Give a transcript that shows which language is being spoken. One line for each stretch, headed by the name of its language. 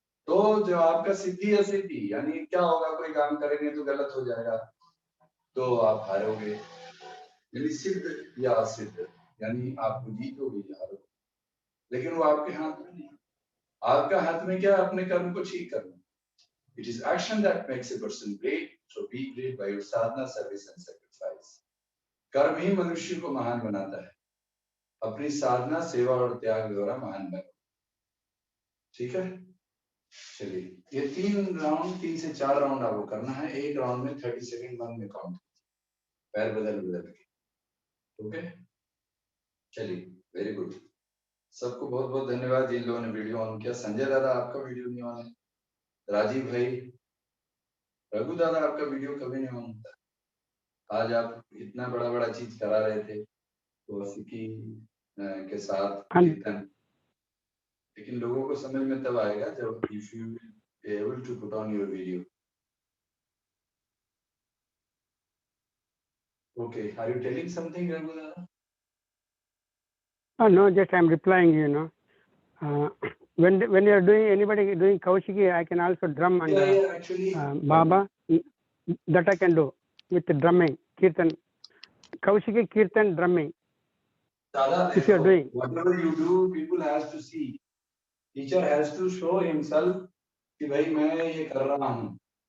Hindi: तो जो आपका सिद्धि असिद्धि, यानी क्या होगा, कोई काम करेंगे तो गलत हो जाएगा तो आप हारोगे, यानी सिद्ध या असिद्ध, यानी आपको जीत होगी या हारोगे, लेकिन वो आपके हाथ में नहीं। आपका हाथ में क्या, अपने कर्म को ठीक करना।
English: It is action that makes a person great, so be great by your sadhana, service and sacrifice.
Hindi: कर्म ही मनुष्य को महान बनाता है, अपनी साधना सेवा और त्याग द्वारा महान बनो। ठीक है, चलिए ये 3 से 4 राउंड आपको करना है। एक राउंड में 30 सेकंड मन में काउंट, पैर बदल बदल के।
English: Okay, चलिए, very good.
Hindi: सबको बहुत बहुत धन्यवाद जिन लोगों ने वीडियो ऑन किया। संजय दादा आपका वीडियो नहीं ऑन है, राजीव भाई, रघु दादा आपका वीडियो कभी नहीं ऑन होता। आज आप इतना बड़ा बड़ा चीज करा रहे थे तो की के साथ कीर्तन, लेकिन लोगों को समझ में तब आएगा जब
English: If you will able to put on your video. Okay, are you telling something Raghu dada? No, just I'm replying, you know. When you are doing, anybody doing Kaushiki, I can also drum and actually, Baba, that I can do with the drumming, Kirtan. Kaushiki, Kirtan, drumming. Dada, if you are doing. Whatever you do, people has to see. Teacher has to show himself
Hindi: कि भाई मैं ये कर रहा हूँ।